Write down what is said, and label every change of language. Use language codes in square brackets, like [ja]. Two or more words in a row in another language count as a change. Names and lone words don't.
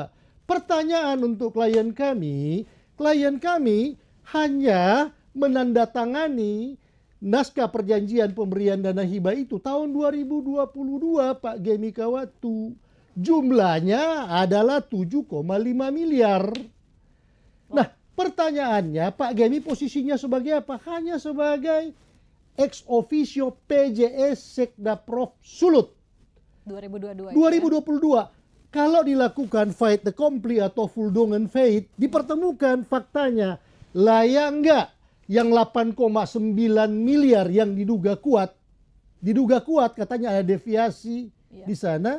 [id] Pertanyaan untuk klien kami hanya menandatangani naskah perjanjian pemberian dana hibah itu tahun 2022 Pak Gemi Kawatu. Jumlahnya adalah 7,5 miliar. Nah, pertanyaannya Pak Gemi posisinya sebagai apa? Hanya sebagai [la] ex officio [id] PJS Sekda Prof Sulut. 2022. Kalau dilakukan [fr] fait accompli [id] atau [nl] fuldogen fait, [id] dipertemukan faktanya layak enggak yang 8,9 miliar yang diduga kuat. Diduga kuat katanya ada deviasi di sana.